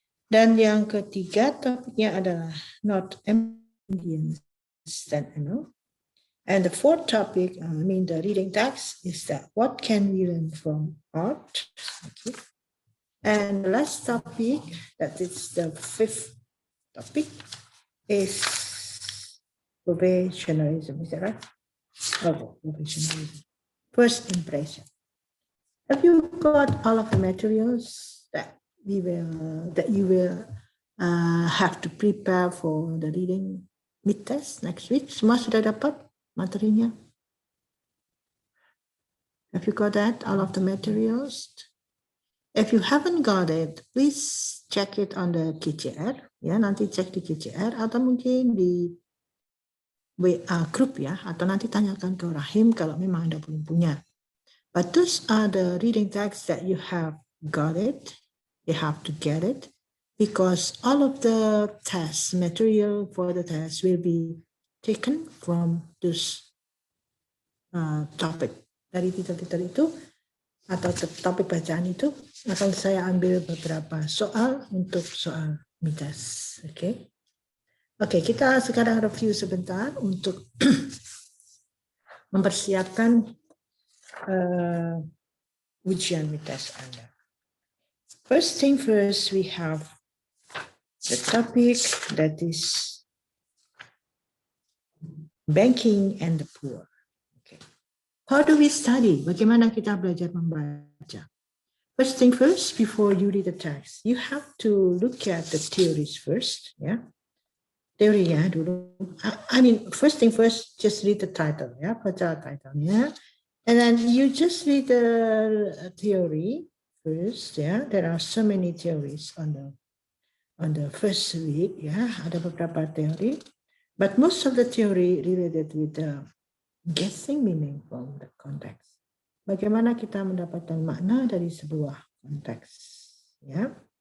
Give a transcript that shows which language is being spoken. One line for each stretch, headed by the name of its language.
Indonesian: Dan yang ketiga topiknya adalah
English: not Indians that I know. And the fourth topic, the reading text is that what can we learn from art? Okay. And the last topic, that is the fifth topic, is probationalism. Is that right? Oh, probationalism. First impression. Have you got all of the materials that you will have to prepare for the reading mid-test next week?
Indonesian: Semua sudah dapat materinya?
English: Have you got that, all of the materials? If you haven't got it, please check it on the KCR.
Indonesian: Ya, nanti cek di KCR atau mungkin di WA group ya, atau nanti tanyakan ke Rahim kalau memang Anda belum punya.
English: But those are the reading texts that you have got it. You have to get it because all of the test material for the test will be taken from this topic.
Indonesian: Dari titel-titel itu atau topik bacaan itu akan saya ambil beberapa soal untuk soal MITAS. Oke, kita sekarang review sebentar untuk mempersiapkan ujian MITAS Anda.
English: First thing first, we have the topic that is banking and the poor. Okay. How do we study?
Indonesian: Bagaimana kita belajar membaca?
English: First thing first, before you read the text, you have to look at the theories first. Yeah,
Indonesian: teorinya dulu.
English: First thing first, just read the title. Yeah,
Indonesian: baca title-nya,
English: and then you just read the theory first. Yeah, there are so many theories on the first week. Yeah,
Indonesian: ada beberapa teori,
English: but most of the theory related with the guessing meaning from the context.
Indonesian: Bagaimana kita mendapatkan makna dari sebuah konteks, ya?